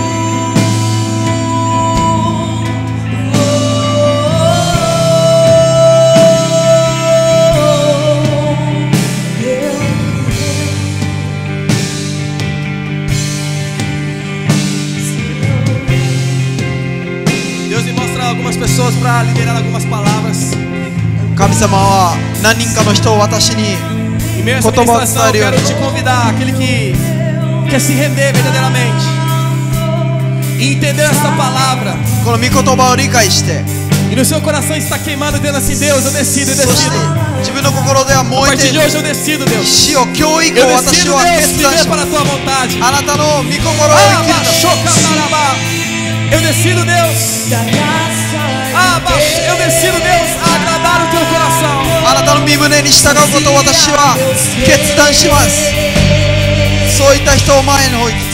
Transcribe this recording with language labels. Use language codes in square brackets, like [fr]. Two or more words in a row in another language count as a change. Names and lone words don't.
[pt] Deus me mostra algumas pessoas para liberar algumas palavras. [ja] 神様は何人かの人を私に [pt] E mesmo essa ministração, eu quero te convidar, aquele que quer se render verdadeiramente e entender essa palavra. [ja] この御言葉を理解して、 [pt] E no seu coração está queimando, dizendo assim: Deus, eu decido, eu [ja] そして [pt] decido. [ja] 自分の心では [pt] A [ja] 燃え [pt] partir [ja] て [pt] de hoje eu decido, Deus. [ja] 死を今日以降 [pt] Eu [ja] 私 [pt] decido, [ja] は [pt] Deus, [ja] 決断 [pt] viver [ja] しま [pt] para a [ja] す。 [pt] tua vontade. [ja] あなたの御心を生きる [pt] Chocandarabá. Eu decido, Deus. Eu decido, Deus, a agradar o teu coração. [ja] あなたの身胸に従うことを私は決断します。そういった人を前に置いて